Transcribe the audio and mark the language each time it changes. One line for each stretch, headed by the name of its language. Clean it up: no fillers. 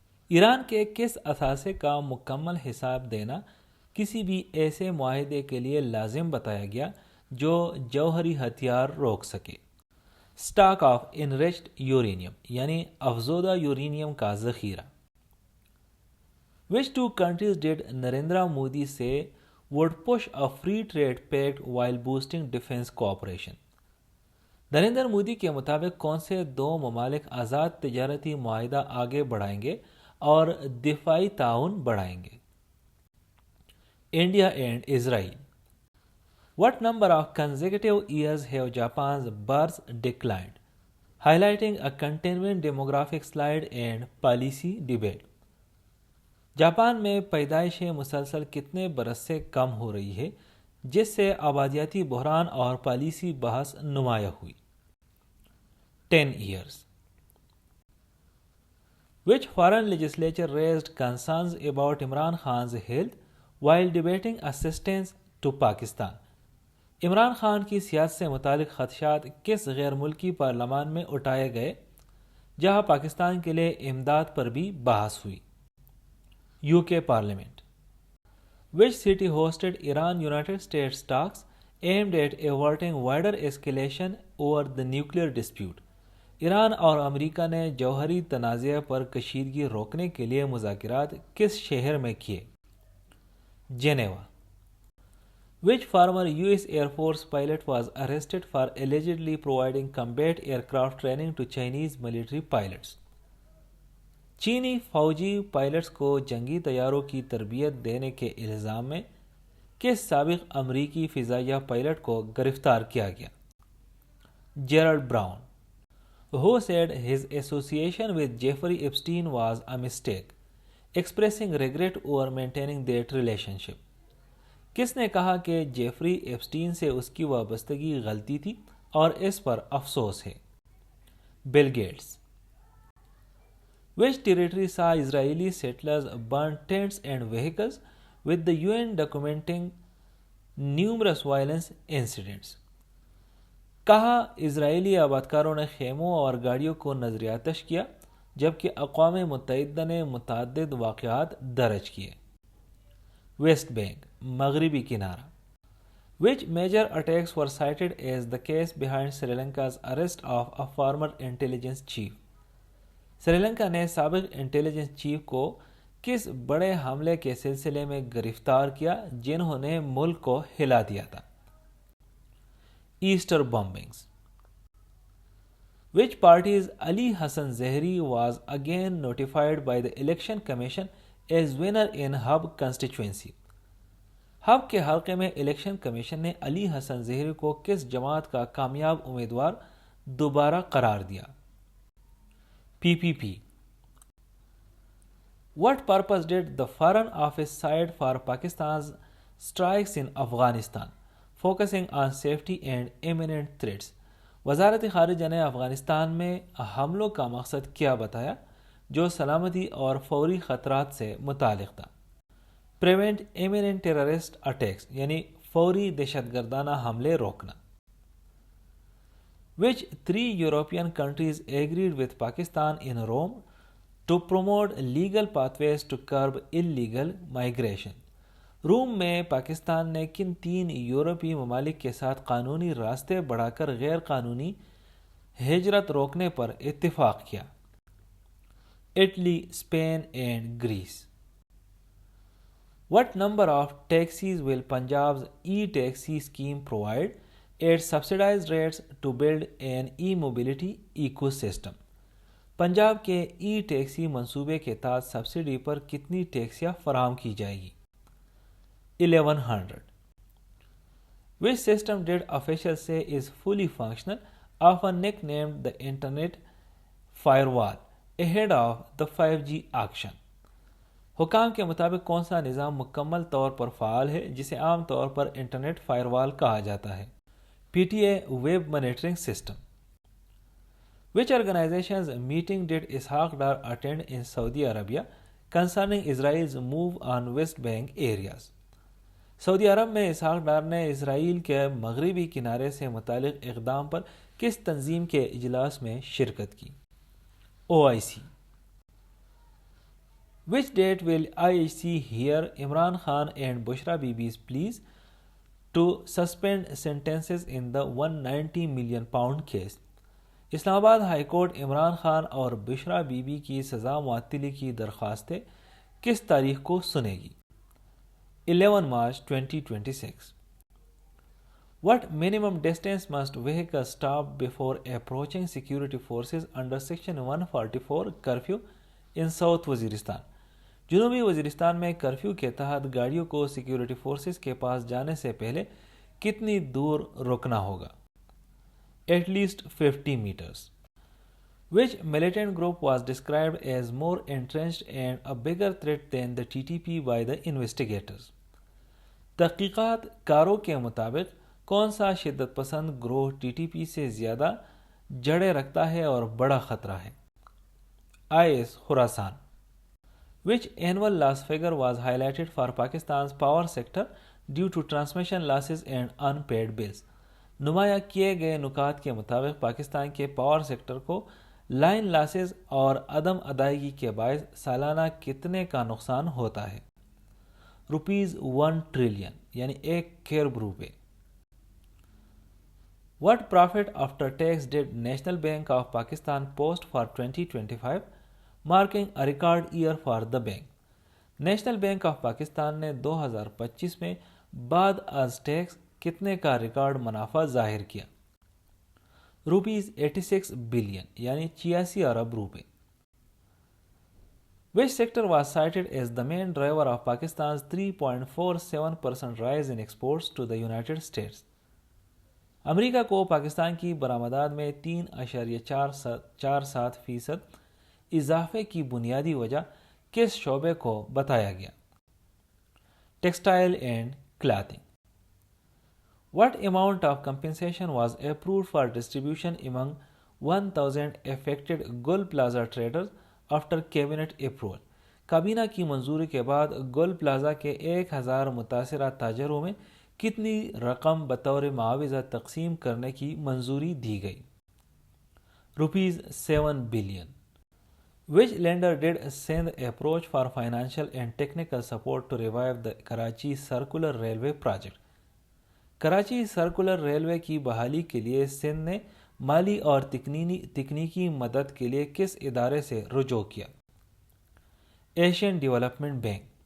Urdu: ایران کے کس اثاثے کا مکمل حساب دینا کسی بھی ایسے معاہدے کے لیے لازم بتایا گیا جو جوہری ہتھیار روک سکے؟
English: stock of enriched uranium
Urdu: یعنی افزودہ یورینیم کا ذخیرہ.
English: Which two countries did Narendra Modi say would push a free trade pact while boosting defense cooperation?
Urdu: Narendra Modi کے مطابق کون سے دو ممالک آزاد تجارتی معاہدہ آگے بڑھائیں گے اور دفاعی تعاون بڑھائیں گے؟
English: India and Israel. What number of consecutive years have Japan's births declined? Highlighting a continuing demographic slide and policy debate.
Urdu: Japan میں پیدائشیں مسلسل کتنے برس سے کم ہو رہی ہے جس سے آبادیاتی بحران اور پالیسی بحث نمایاں ہوئی؟
English: 10 years. Which foreign legislature raised concerns about Imran Khan's health while debating assistance to Pakistan?
Urdu: Imran Khan کی صحت سے متعلق خدشات کس غیر ملکی پارلیمان میں اٹھائے گئے جہاں پاکستان کے لیے امداد پر بھی بحث ہوئی؟ UK Parliament.
English: Which city hosted Iran-United States talks aimed at averting wider escalation over the nuclear dispute?
Urdu: Iran اور امریکہ نے جوہری تنازع پر کشیدگی روکنے کے لیے مذاکرات کس شہر میں کیے؟ Geneva.
English: Which former US Air Force pilot was arrested for allegedly providing combat aircraft training to Chinese military pilots?
Urdu: چینی فوجی پائلٹس کو جنگی طیاروں کی تربیت دینے کے الزام میں کس سابق امریکی فضائیہ پائلٹ کو گرفتار کیا گیا؟ جیرلڈ brown.
English: Who said his association with Jeffrey Epstein was a mistake, expressing regret over maintaining that relationship?
Urdu: کس نے کہا کہ جیفری ایپسٹین سے اس کی وابستگی غلطی تھی اور اس پر افسوس ہے؟ Bill Gates.
English: Which territory saw Israeli settlers burn tents and vehicles with the UN documenting numerous violence incidents?
Urdu: کہا اسرائیلی آبادکاروں نے خیموں اور گاڑیوں کو نظر آتش کیا جبکہ اقوام متحدہ نے متعدد واقعات درج کیے؟ ویسٹ بینک مغربی کنارہ.
English: Which major attacks were cited as the case behind Sri Lanka's arrest of a former intelligence chief?
Urdu: Sri Lanka نے سابق انٹیلیجنس چیف کو کس بڑے حملے کے سلسلے میں گرفتار کیا جنہوں نے ملک کو ہلا دیا تھا؟ Easter بمبنگز.
English: Which party's Ali Hassan Zehri was again notified by the Election Commission as winner in Hub constituency?
Urdu: Hub کے حلقے میں الیکشن کمیشن نے علی حسن زہری کو کس جماعت کا کامیاب امیدوار دوبارہ قرار دیا؟ PPP.
English: What purpose did the Foreign Office cite for Pakistan's strikes in Afghanistan, focusing on safety and imminent threats?
Urdu: وزارت خارجہ نے افغانستان میں حملوں کا مقصد کیا بتایا جو سلامتی اور فوری خطرات سے متعلق تھا؟
English: Prevent imminent terrorist attacks
Urdu: یعنی فوری دہشت گردانہ حملے روکنا.
English: Which 3 European countries agreed with Pakistan in Rome to promote legal pathways to curb illegal migration?
Urdu: روم میں پاکستان نے کن 3 یورپی ممالک کے ساتھ قانونی راستے بڑھا کر غیر قانونی ہجرت روکنے پر اتفاق کیا؟
English: Italy, Spain and Greece. What number of taxis will Punjab's e-taxi scheme provide at subsidized rates to build an e-mobility ecosystem?
Urdu: Punjab کے ای ٹیکسی منصوبے کے تحت سبسڈی پر کتنی ٹیکسیاں فراہم کی جائے گی؟ 1100.
English: Which system did officials say is fully functional, often nicknamed the Internet Firewall, ahead of the 5G auction?
Urdu: حکام کے مطابق کون سا نظام مکمل طور پر فعال ہے جسے عام طور پر انٹرنیٹ فائر وال کہا جاتا ہے؟ PTA web monitoring system.
English: Which organization's meeting did Ishaq Dar attend in Saudi Arabia concerning Israel's move on West Bank areas.
Urdu: سعودی عرب میں اسحاق ڈار نے اسرائیل کے مغربی کنارے سے متعلق اقدام پر کس تنظیم کے اجلاس میں شرکت کی؟ OIC.
English: Which date will IHC hear Imran Khan and Bushra Bibi's pleas to suspend sentences in the £190 million case?
Urdu: اسلام آباد ہائی کورٹ عمران خان اور بشرا بی بی کی سزا معطلی کی درخواستیں کس تاریخ کو سنے گی؟ 11 March 2026.
English: What minimum distance must vehicles stop before approaching security forces under Section 144 curfew in South Waziristan?
Urdu: جنوبی وزیرستان میں کرفیو کے تحت گاڑیوں کو سیکیورٹی فورسز کے پاس جانے سے پہلے کتنی دور رکنا ہوگا؟
English: At least 50 meters. Which militant group was described as more entrenched and a bigger threat than the TTP by the investigators?
Urdu: تحقیقات کاروں کے مطابق کون سا شدت پسند گروہ ٹی ٹی پی سے زیادہ جڑیں رکھتا ہے اور بڑا خطرہ ہے؟ IS Khorasan.
English: Which annual loss figure was highlighted for Pakistan's power sector due to transmission losses and unpaid bills?
Urdu: نمایاں کیے گئے نکات کے مطابق پاکستان کے پاور سیکٹر کو لائن لاسز اور عدم ادائیگی کے باعث سالانہ کتنے کا نقصان ہوتا ہے؟ ₹1 ٹریلین یعنی 1 کھرب روپے.
English: What profit after tax did National Bank of Pakistan post for 2025, marking a record year for the bank?
Urdu: National bank of Pakistan نے 2025 میں بعد از ٹیکس کتنے کا ریکارڈ منافع ظاہر کیا؟ ₹86 بلین یعنی 86 ارب روپے.
English: Which sector was cited as the main driver of Pakistan's 3.47% rise in exports to the United States?
Urdu: امریکہ کو پاکستان کی برآمدات میں 3.47% اضافے کی بنیادی وجہ کس شعبے کو بتایا گیا؟
English: Textile and clothing. What amount of compensation was approved for distribution among 1,000 affected Gul Plaza traders after cabinet approval?
Urdu: کابینہ کی منظوری کے بعد گل پلازا کے 1,000 متاثرہ تاجروں میں کتنی رقم بطور معاوضہ تقسیم کرنے کی منظوری دی گئی؟ ₹7 billion.
English: Which lender did Sindh approach for financial and technical support to revive the Karachi Circular Railway project?
Urdu: Karachi circular railway کی بحالی کے لیے سندھ نے مالی اور تکنیکی مدد کے لیے کس ادارے سے رجوع کیا؟ Asian development bank.